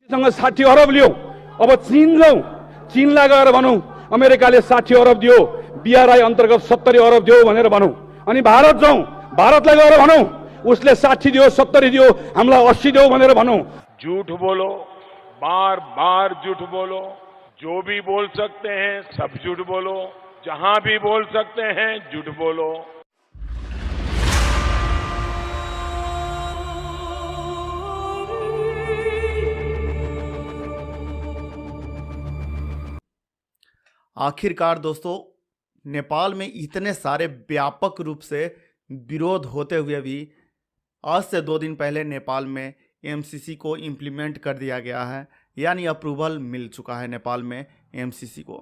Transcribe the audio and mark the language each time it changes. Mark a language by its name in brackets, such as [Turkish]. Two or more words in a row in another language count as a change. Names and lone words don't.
[Nepali] सँग 60 अरब लियो। अब चीन जाउँ, चीनलाई गएर भनौँ अमेरिकाले 60 अरब दियो, बीआरआई अन्तर्गत 70 अरब दियो भनेर भनौँ। अनि भारत जाउँ, भारतलाई गएर भनौँ उसले 60 दियो, 70 दियो, हामीलाई 80 दियो भनेर भनौँ। [Hindi] झूठ बोलो, बार बार झूठ बोलो, जो भी बोल सकते हैं सब झूठ बोलो, जहां भी बोल सकते हैं झूठ बोलो। आखिरकार दोस्तों, नेपाल में इतने सारे व्यापक रूप से विरोध होते हुए भी आज से 2 दिन पहले नेपाल में एमसीसी को इम्प्लीमेंट कर दिया गया है, यानी अप्रूवल मिल चुका है नेपाल में एमसीसी को।